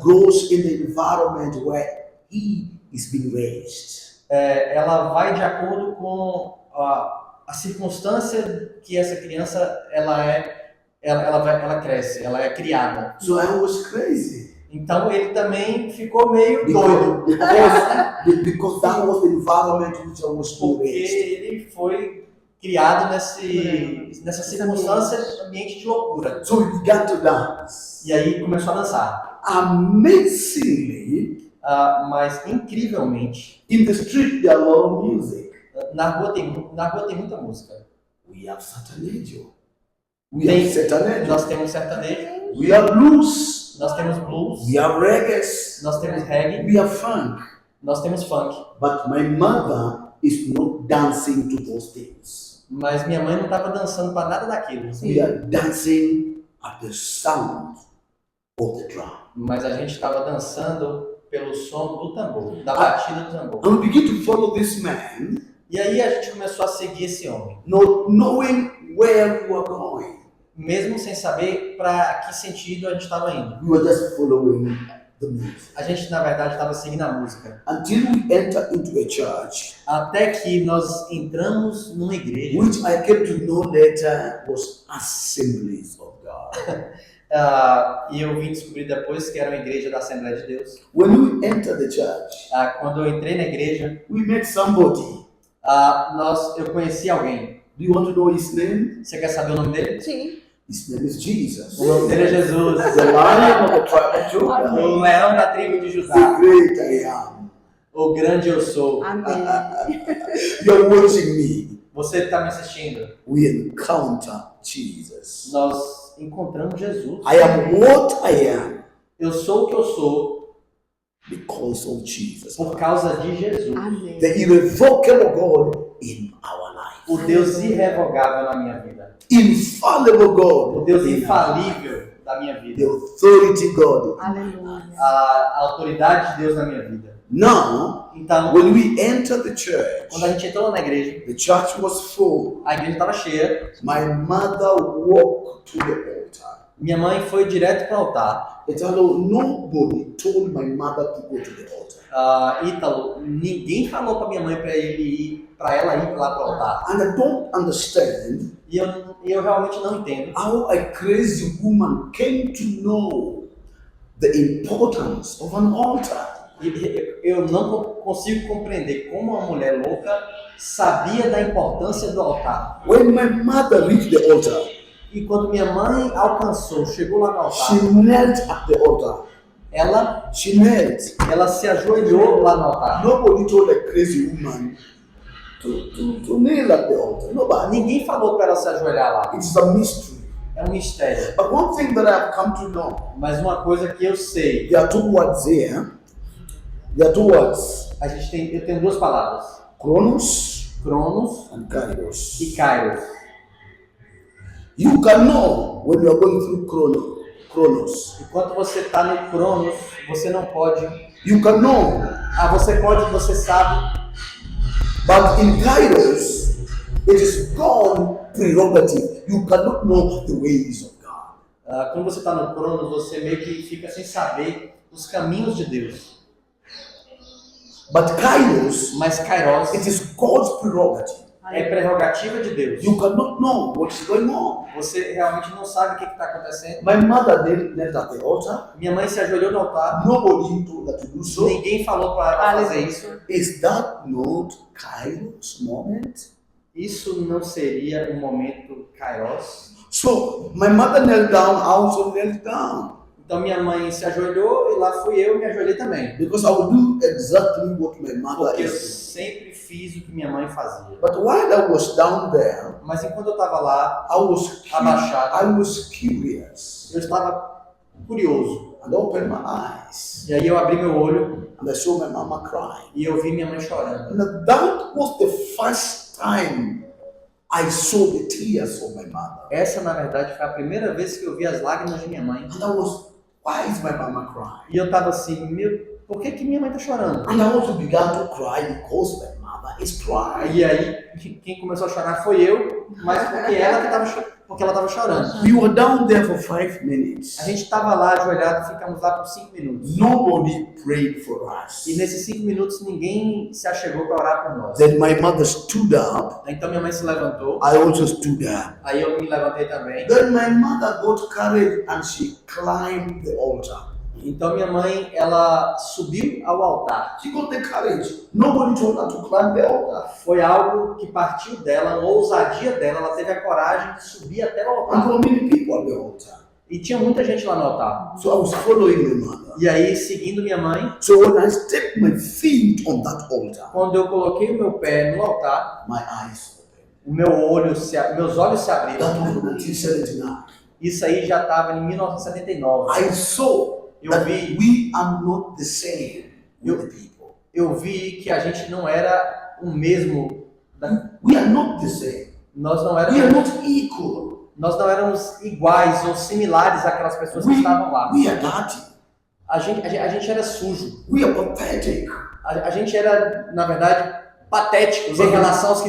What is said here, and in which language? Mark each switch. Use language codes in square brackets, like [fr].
[en] grows in the environment where he is being raised. [pt] ela vai de acordo com a circunstância que essa criança ela cresce, ela é criada. [en] So I was crazy. [pt] Então ele também ficou meio doido, [en] Because that was the environment in which I was being [pt] porque [en] raised. [pt] ele foi criado nessa circunstância, ambiente de loucura. [en] So we began to dance. [pt] E aí começou a dançar. [en] Amazingly, [pt] Mas incrivelmente, [en] in the street there are a lot of music. [pt] na rua tem muita música. [en] We have sertanejo. We have sertanejo. [pt] Nós temos sertanejo, [en] We have blues. [pt] nós temos blues, [en] We have reggae. [pt] nós temos reggae, [en] We have funk. [pt] nós temos funk. [en] But my mother is not dancing to those things. [pt] Mas minha mãe não estava dançando para nada daquilo. [en] We are dancing at the sound of the drum. [pt] Mas a gente estava dançando pelo som do tambor, da batida do tambor. [en] And we begin to follow this man, [pt] E aí a gente começou a seguir esse homem, [en] not knowing where we were going. [pt] mesmo sem saber para que sentido a gente estava indo. [en] We were just following the music. [pt] A gente, na verdade, estava seguindo a música. [en] Until we enter into a church, [pt] Até que nós entramos numa igreja. [en] which I came to know later was Assemblies of God. [pt] E eu vim descobrir depois que era uma igreja da Assembleia de Deus. [en] When we entered the church, [pt] Quando eu entrei na igreja, [en] we met somebody. [pt] eu conheci alguém. [en] Do you want to know his name? [pt] Você quer saber o nome dele? Sim. [en] His name is Jesus. [pt] O nome dele é Jesus. [en] The Lion of the tribe of Judah. [pt] O leão da tribo de [en] The [pt] Judá. [en] great I am. [pt] O grande eu sou. Amém. [en] You're watching me. [pt] Você que está me assistindo, [en] We encounter Jesus. [pt] nós encontramos Jesus. [en] I am what I am [pt] Eu sou o que eu sou [en] because of Jesus. [pt] por causa de Jesus. Amém. [en] The irrevocable God in our life. [pt] O Deus irrevogável na minha vida. [en] Infallible God. [pt] O Deus [en] in our life. [pt] infalível da minha [en] The [pt] vida. [en] authority God. [pt] Aleluia. A autoridade de Deus na minha vida. [en] Now, [pt] Então, [en] when we enter the church, [pt] quando a gente entrou na igreja, [en] the church was full. [pt] a igreja estava cheia. [en] My mother walked to the altar. [pt] Minha mãe foi direto para o altar. [en] Italo, nobody told my mother to go to the altar. [pt] Ítalo, ninguém falou para minha mãe para ela ir lá para o altar. [en] And I don't understand [pt] E eu realmente não entendo [en] how a crazy woman came to know the importance of an altar. [pt] Eu não consigo compreender como uma mulher louca sabia da importância do altar. [en] When my mother reached the altar, [pt] E quando minha mãe alcançou, chegou lá no [en] she [pt] altar, [en] knelt at the altar. [pt] ela [en] She knelt. [pt] se ajoelhou lá no altar. [en] Nobody told a crazy woman to kneel at the altar. Nobody. [pt] Ninguém falou para ela se ajoelhar lá. [en] It's a mystery. [pt] É um mistério. [en] But one thing that I have come to know, [pt] Mas uma coisa que eu sei, [en] there are two words here. There are two words. [pt] eu tenho duas palavras: [en] Chronos [pt] Cronos [en] and Kairos. [pt] e Kairos. [en] You can know when you are going through Chronos. [pt] Enquanto você está no Cronos, você não pode. [en] You can know. [pt] Você pode, você sabe. [en] But in Kairos, it is God's prerogative. You cannot know the ways of God. [pt] Quando você está no Cronos, você meio que fica sem saber os caminhos de Deus. [en] But Kairos, [pt] Mas Kairos [en] it is God's prerogative. [pt] é prerrogativa de Deus. [en] You cannot know what is going on. [pt] Você realmente não sabe o que está acontecendo. [en] My mother knelt at the altar. [pt] Minha mãe se ajoelhou no altar. [en] Nobody told her to do so. [pt] Ninguém falou para ela fazer isso. [en] Is that not Kairos moment? [pt] Isso não seria um momento Kairos? [en] So my mother knelt down, I also knelt down. [pt] Então minha mãe se ajoelhou e lá fui eu me ajoelhei também. [en] Because I will do exactly what my mother [pt] Porque eu [en] is [pt] sempre fiz o que minha mãe fazia. [en] doing. But while I was down there, [pt] Mas enquanto eu estava lá, [en] I was curious [pt] eu estava curioso. [en] and opened my eyes [pt] E aí eu abri meu olho [en] and I saw my mama crying. [pt] e eu vi minha mãe chorando. [en] And that was the first time I saw the tears of my mother. [pt] Essa, na verdade, foi a primeira vez que eu vi as lágrimas de minha mãe. [en] And I was, why is my mama crying? [pt] E eu estava assim, por que minha mãe está chorando? [en] And I also began to cry because my mother is crying. [pt] E aí, quem começou a chorar foi eu, mas porque ela estava chorando. [en] We were down there for 5 minutes. [pt] A gente estava lá ajoelhado, ficamos lá por 5 minutos. [en] Nobody prayed for us. [pt] E nesses 5 minutos ninguém se achegou para orar por nós. [en] Then my mother stood up. [pt] Então minha mãe se levantou, [en] I also stood up. [pt] aí eu me levantei também. [en] Then my mother got courage and she climbed the altar. [pt] Então minha mãe, ela subiu ao altar. [en] She got the courage. Nobody told her to climb the altar. [pt] Foi algo que partiu dela, uma ousadia dela. Ela teve a coragem de subir até o [en] And [pt] altar. [en] there were many people at the altar. [pt] E tinha muita gente lá no altar. [en] So I was following my mother. [pt] E aí, seguindo minha mãe, [en] So when I stepped my feet on that altar, [pt] quando eu coloquei o meu pé no altar, [en] my eyes opened. [pt] meus olhos se [en] That [pt] abriram. [en] was 1979. [pt] Isso aí já estava em 1979. [en] I saw [pt] Eu [en] that [pt] vi, [en] we are not the same with the people. [pt] eu vi que a gente não era o mesmo. [en] We are not the same. [pt] Nós não [en] We are [pt] éramos, [en] not equal. [pt] nós não éramos iguais ou similares àquelas pessoas que estavam lá. [en] We are dirty. [pt] A gente era sujo. [en] We are pathetic. [pt] A gente era, na verdade, patéticos em relação aos que